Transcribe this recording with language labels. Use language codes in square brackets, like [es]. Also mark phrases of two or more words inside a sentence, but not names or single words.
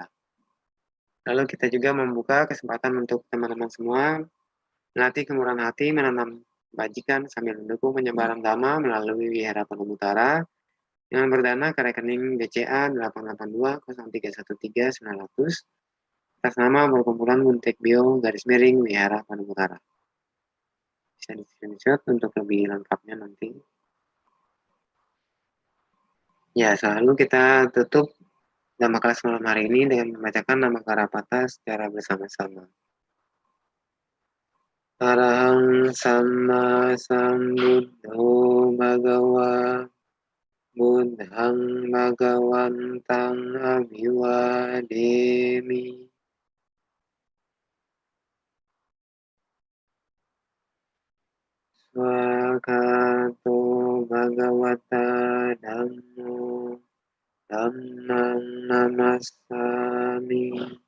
[id] Lalu kita juga membuka kesempatan untuk teman-teman semua melatih kemurahan hati, menanam bajikan sambil mendukung penyebaran dhamma melalui Wihara Padang Utara dengan berdana ke rekening BCA 8820313 900 atas nama perkumpulan Buntek Bio _Wihara Padang Utara. Bisa di screenshot untuk lebih lengkapnya nanti. Ya, selalu kita tutup Dhamma kelas malam hari ini dengan membacakan nama Karapata secara bersama-sama. [pi] Arahang Sama Sambuddho Bhagawa Buddhang Bhagawantang Abhiwademi. Swakato Bhagavata Dhammo Dhammang Namassami.